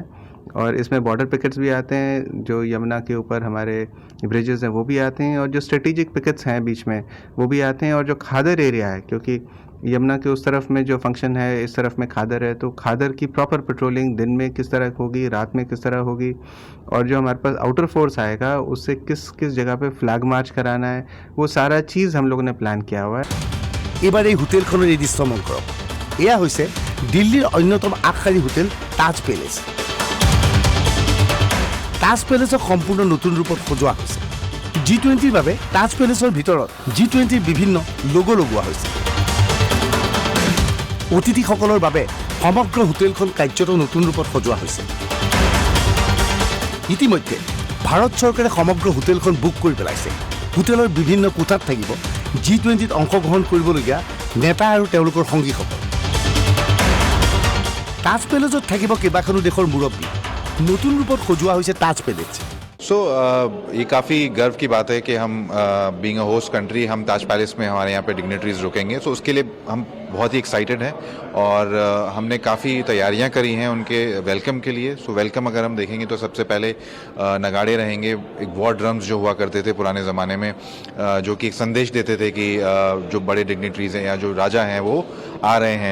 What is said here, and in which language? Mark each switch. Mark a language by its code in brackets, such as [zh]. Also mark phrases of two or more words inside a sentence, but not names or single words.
[hi] और इसमें [en] border pickets [hi] भी आते हैं, जो यमुना के ऊपर हमारे ब्रिजेस हैं वो भी आते हैं, और जो [en] strategic pickets [hi] हैं बीच में वो भी आते हैं, और जो खादर एरिया है, क्योंकि यमुना के उस तरफ में जो फंक्शन है, इस तरफ में खादर है, तो खादर की [en] proper patrolling [hi] दिन में किस तरह होगी, रात में किस तरह होगी, और जो हमारे पास [en] outer force [hi] आएगा उससे किस किस जगह पे [en] flag march [hi] कराना है, वो सारा चीज़ हम लोगों ने प्लान किया हुआ है। [as] এবাৰ এই হোটেলখনৰ এই দৃশ্য মন কৰক। এয়া হৈছে দিল্লীৰ অন্যতম আগশাৰী হোটেল তাজ পেলেচ। তাজ পেলেচক সম্পূৰ্ণ নতুন ৰূপত সজোৱা হৈছে। G20ৰ বাবে তাজ পেলেচৰ ভিতৰত G20ৰ বিভিন্ন লোগো লগোৱা হৈছে। অতিথিসকলৰ বাবে সমগ্ৰ হোটেলখন কাৰ্যত নতুন ৰূপত সজোৱা হৈছে। ইতিমধ্যে ভাৰত চৰকাৰে সমগ্ৰ হোটেলখন বুক কৰি পেলাইছে। হোটেলৰ বিভিন্ন কোঠাত থাকিব G20ত অংশগ্ৰহণ কৰিবলগীয়া নেতা আৰু তেওঁলোকৰ সংগীসকল। তাজ পেলেচত থাকিব কেইবাখনো দেশৰ মুৰব্বী। নতুন ৰূপত সজোৱা হৈছে তাজ পেলেচ। [hi] ये काफ़ी गर्व की बात है कि हम [en] being a host country [hi] हम ताज पैलेस में हमारे यहाँ पे डिग्नेटरीज रुकेंगे। सो उसके लिए हम बहुत ही एक्साइटेड हैं और हमने काफ़ी तैयारियां करी हैं उनके वेलकम के लिए। सो वेलकम अगर हम देखेंगे तो सबसे पहले नगाड़े रहेंगे, एक [en] war drums [hi] जो हुआ करते थे पुराने ज़माने में, जो कि एक संदेश देते थे कि जो बड़े डिग्नेटरीज हैं या जो राजा हैं वो आ रहे हैं।